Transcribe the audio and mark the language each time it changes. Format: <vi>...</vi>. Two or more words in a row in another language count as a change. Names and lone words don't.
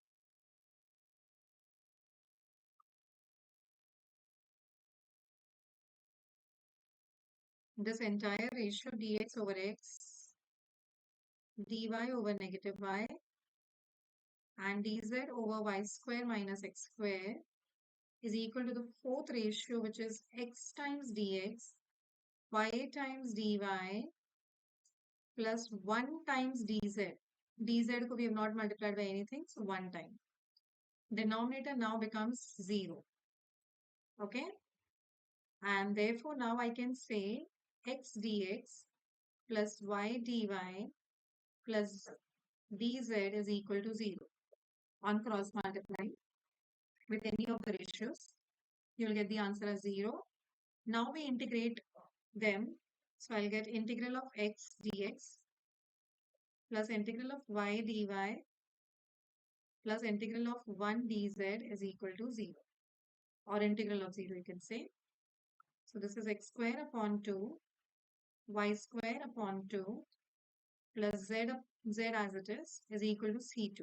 <en>This entire ratio dx over x, dy over negative y, and dz over y square minus x square is equal to the fourth ratio, which is x times dx, y times dy, plus 1 times dz. dz ko we have not multiplied by anything, so 1 time. Denominator now becomes 0. Okay? And therefore now I can say x dx plus y dy plus dz is equal to 0. On cross multiply with any of the ratios, you will get the answer as 0. Now we integrate them. So I'll get integral of x dx plus integral of y dy plus integral of 1 dz is equal to 0. or integral of 0, you can say. So this is x square upon 2, y square upon 2 plus z as it is equal to c2.</en>